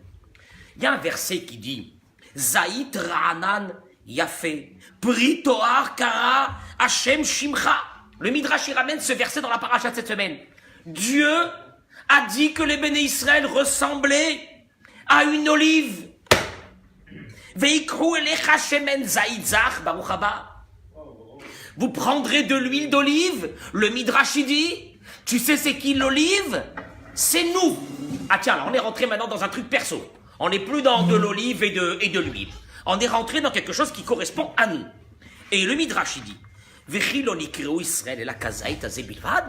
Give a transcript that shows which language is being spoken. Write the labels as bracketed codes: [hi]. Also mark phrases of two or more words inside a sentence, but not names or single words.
[fr] Il y a un verset qui dit [he] זית רענן יפה, פרי תאר קרא השם שמך. [fr] Le Midrash il ramène ce verset dans la paracha de cette semaine. Dieu a dit que les béné Israël ressemblaient à une olive. [he] ויקחו אליך שמן זית זך ברוך הבא. [fr] Vous prendrez de l'huile d'olive. Le Midrash il dit, tu sais c'est qui l'olive? C'est nous. Ah tiens, là on est rentré maintenant dans un truc perso. On n'est plus dans de l'olive et de l'huile. On est rentré dans quelque chose qui correspond à nous. Et le Midrash, il dit, Israël et la [he] כזית הזה בלבד.